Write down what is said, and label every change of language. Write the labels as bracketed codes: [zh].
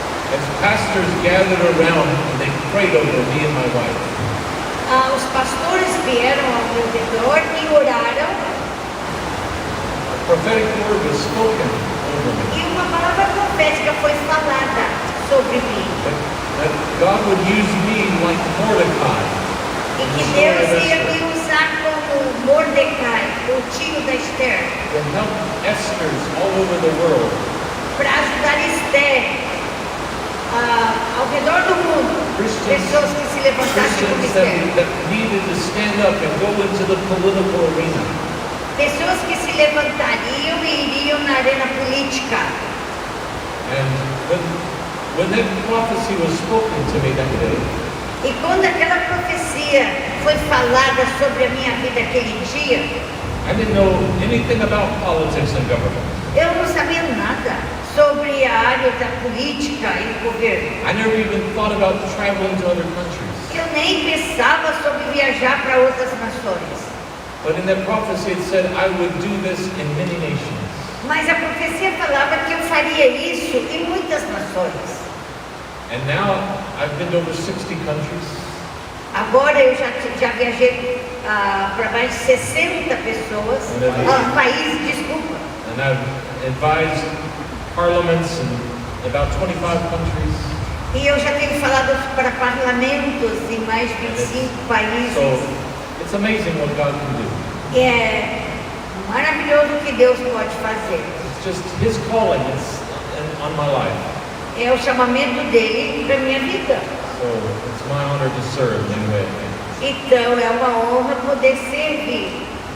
[en] as pastors gathered around and they prayed over me and my wife. [pt] os pastores vieram ao meu redor e oraram. [en] A prophetic word was spoken over me. [pt] E uma palavra profética foi falada sobre mim. [en] That God would use me like Mordecai. [pt] E que Deus ia me usar como Mordecai, o tio da Esther, [en] To help Esthers all over the world. [pt] para ajudar Esther ao redor do mundo. Pessoas que se levantassem como [en] Christians [pt] Esther. [en] that needed to stand up and go into the political arena. [pt] Pessoas que se levantariam e iriam na arena política. [en] And when that prophecy was spoken to me that day, [pt] E quando aquela profecia foi falada sobre a minha vida aquele dia, [en] I didn't know anything about politics and government. [pt] eu não sabia nada sobre a área da política e governo. [en] I never even thought about traveling to other countries. [pt] Eu nem pensava sobre viajar para outras nações. [en] But in that prophecy it said I would do this in many nations. [pt] Mas a profecia falava que eu faria isso em muitas nações. [en] And now I've been to over 60 countries. [pt] Agora eu já viajei para mais de 60 pessoas, países, desculpa. [en] And I've advised parliaments in about 25 countries. [pt] E eu já tenho falado para parlamentos em mais de 25 países. [en] So it's amazing what God can do. [pt] E é maravilhoso o que Deus pode fazer. [en] It's just His calling on my life. [pt] É o chamamento dele para minha vida. [en] So it's my honor to serve in any way. [pt] Então é uma honra poder servir.